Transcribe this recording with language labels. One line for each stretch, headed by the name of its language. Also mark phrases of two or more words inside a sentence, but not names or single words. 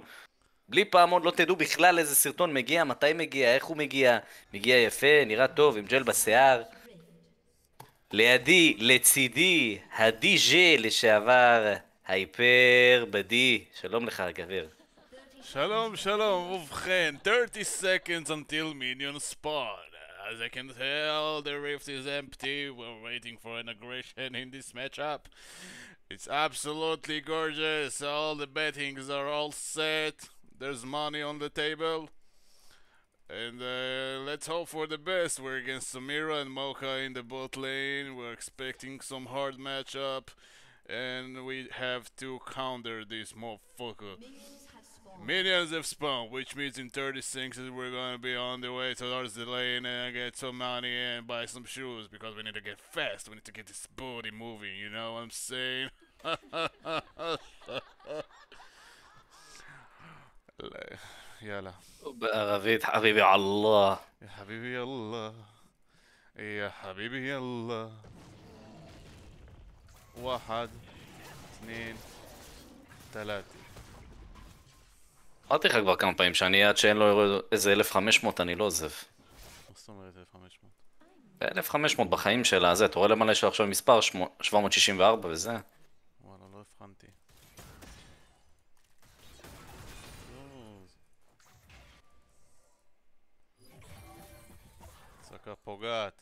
Hebrew: בלי פעמון לא תדעו בכלל איזה סרטון מגיע, מתי מגיע, איך הוא מגיע. מגיע יפה, נראה טוב, עם ג'ל בשיער. לידי, לצידי, הדי-ג'יי לשעבר, הייפר בדי. שלום לך, גבר. שלום, שלום,
English: ובכן, 30 seconds until minions spawn. As I can tell, the rift is empty. We're waiting for an aggression in this matchup. It's absolutely gorgeous. All the bettings are all set. There's money on the table. And let's hope for the best. We're against Samira and Mocha in the bot lane. We're expecting some hard matchup. And we have to counter this motherfucker. Minions have spawned, which means in 30 seconds we're gonna be on the way towards the lane and get some money and buy some shoes because we need to get fast. We need to get this booty moving, you know what I'm saying?
Arabic: يلا بعربية حبيبي على الله. يا حبيبي يلا يا حبيبي يلا واحد اثنين ثلاثة
Hebrew: אמרתי לך כבר כמה פעמים שאני עד שאין לו איזה 1500 אני לא עוזב. מה זאת אומרת 1500? 1500 בחיים שלה, זה, אתה רואה למעלה יש לו עכשיו מספר 764 וזה. וואלה לא הבחנתי. צעקה פוגעת.